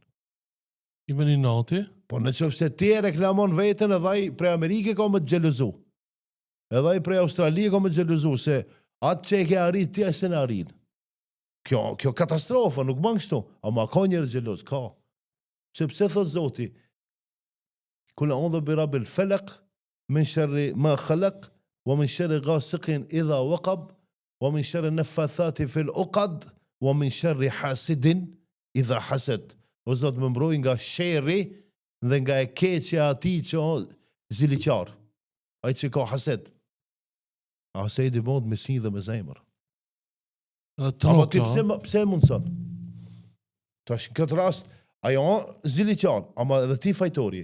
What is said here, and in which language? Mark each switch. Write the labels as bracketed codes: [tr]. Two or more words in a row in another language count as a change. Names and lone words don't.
[sq] I veni nati? Po në qoftë se ti e reklamon veten, edhe ai prej Amerike ka me të xhelozu. Edhe ai prej Australie ka me të xhelozu, se atë që e ke arrit, ti se në arrit. Kjo katastrofa, nuk bën kështu, ama ka njerëz xheloz, ka. Sepse thot Zoti, [ar] قل أعوذ برب الفلق من شر ما خلق ومن شر غاسق إذا وقب ومن شر النفاثات في العقد ومن شر حاسد إذا حسد. [sq] O Zot më mbroj nga sherri dhe nga e keqja e atij që ziliqar. Ai që ka hased. Hasedi mund me si dhe me zemër. Ama ti pse mundson? Tash në këtë rast ajo ziliqar, ama edhe ti fajtori.